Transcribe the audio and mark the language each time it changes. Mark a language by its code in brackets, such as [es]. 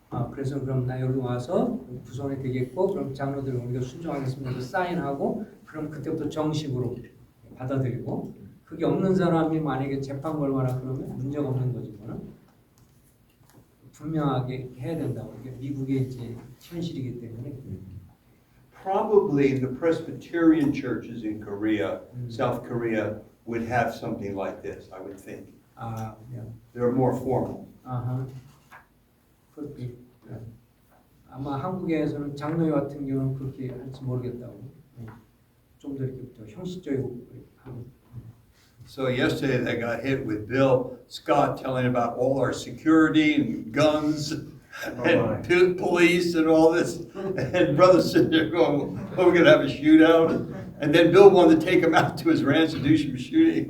[ko] 그래서 그럼 나 여기 와서 구성이 되겠고 그럼 장로들 우리가 순종하겠습니다. 그래서 사인하고 그럼 그때부터 정식으로 받아들이고 그게 없는 사람이 만약에 재판 걸거나 그러면 문제가 없는 거지 뭐는. 분명하게 해야 된다고. 이게 미국의 이제 현실이기 때문에. [en] Probably the Presbyterian churches in Korea, South Korea, would have something like this, I would think. Yeah. They're more formal. Could be. [ko] 아마 한국에서는 장로회 같은 경우는 그렇게 할지 모르겠다고. 좀 더 이렇게 더 형식적이고 하고. [en] So yesterday they got hit with Bill Scott telling about all our security and guns and police and all this. And brother's sitting there going, oh, we're going to have a shootout. And then Bill wanted to take him out to his ranch and do some shooting.